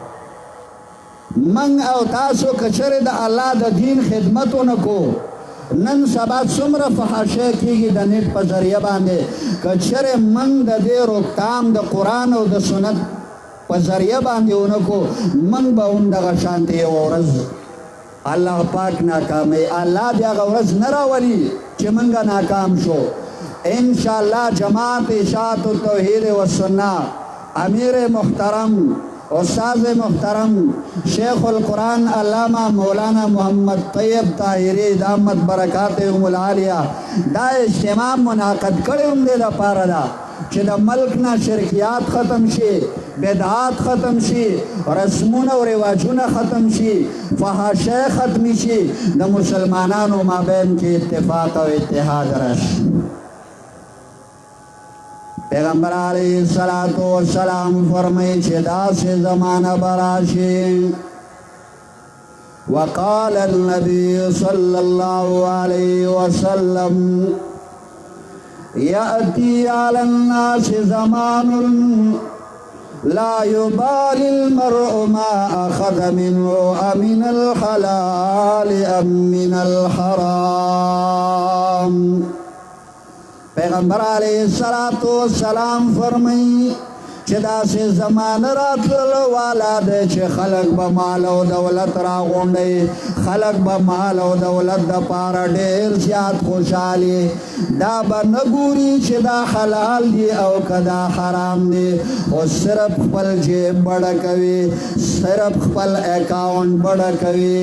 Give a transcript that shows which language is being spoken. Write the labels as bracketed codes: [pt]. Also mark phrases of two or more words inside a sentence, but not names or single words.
[ps] من او تاسو که چېرې د الله د دین خدمت ونه کو، نن سبا څومره فحاشي کېږي د نیټ په ذریعه باندې، که چېرې من د دې روکتام د قرآن او د سنت په ذریعه باندې ونه کو، من به هم دغه شانتې یوه ورځ الله پاک ناکاموي. الله بیا هغه ورځ نه راولي چې موږ ناکام شو. انشاءالله جماعت اشاعت التوحید والسنه امیر محترم استاد محترم شیخ القرآن علامہ مولانا محمد طیب طاہری دامت برکاتہم العالیہ دا اجتماع منعقد کړی هم دی دپاره ده چې د ملک نه شرکیات ختم شي، بدعات ختم شي، رسمونه او رواجونه ختم شي، فحاشي ختم شي، د مسلمانانو مابین کې اتفاق او اتحاد راشي. پیغمبر علیہ الصلوۃ والسلام فرمائے چې داسې زمانہ براشي. [ar] وقال النبي صلى الله عليه وسلم يأتي على الناس زمان لا يبالي المرء ما أخذ منه أمن الحلال أم من الحرام. [ps] پیغمبر علیہ السلام فرمائی چې داسې زمانه راتللو والا دی چې خلک به مال او دولت راغونډوي، خلک به مال او دولت دپاره ډېر زیات خوشحالي، دا به نه ګوري چې دا حلال دی او که دا حرام دی، خو صرف خپل جیب بډه کوي، صرف خپل اکاونټ بډه کوي.